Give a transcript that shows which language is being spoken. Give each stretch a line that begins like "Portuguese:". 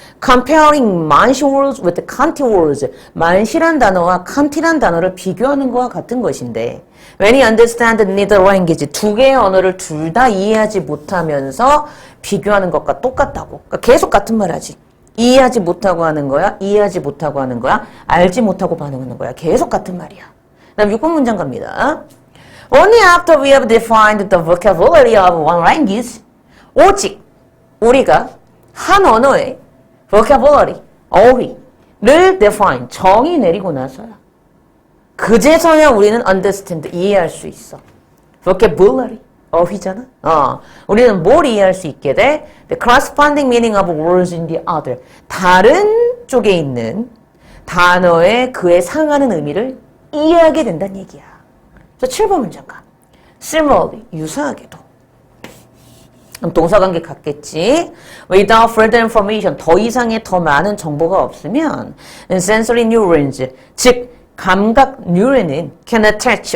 English: Comparing man시 words with kanti words,
Korean: 만시란 단어와 칸티란 단어를 비교하는 것과 같은 것인데
English: when you understand neither language,
Korean: 두 개의 언어를 둘 다 이해하지 못하면서 비교하는 것과 똑같다고. 그러니까 계속 같은 말 하지. 이해하지 못하고 하는 거야. 이해하지 못하고 하는 거야. 알지 못하고 반응하는 거야. 계속 같은 말이야. 다음 6번 문장 갑니다.
English: Only after we have defined the vocabulary of one language,
Korean: 오직 우리가 한 언어의
English: vocabulary, 어휘를 define,
Korean: 정의 내리고 나서야. 그제서야 우리는 understand, 이해할 수 있어. vocabulary, 어휘잖아. 우리는 뭘 이해할 수 있게 돼?
English: The corresponding meaning of words in the other.
Korean: 다른 쪽에 있는 단어의 그에 상하는 의미를 이해하게 된다는 얘기야. 그래서 7번 문장 가.
English: Similarly,
Korean: 유사하게도. 그럼 동사관계 같겠지.
English: Without further information,
Korean: 더 이상의 더 많은 정보가 없으면 sensory neurons, 즉 감각 뉴런은
English: can attach.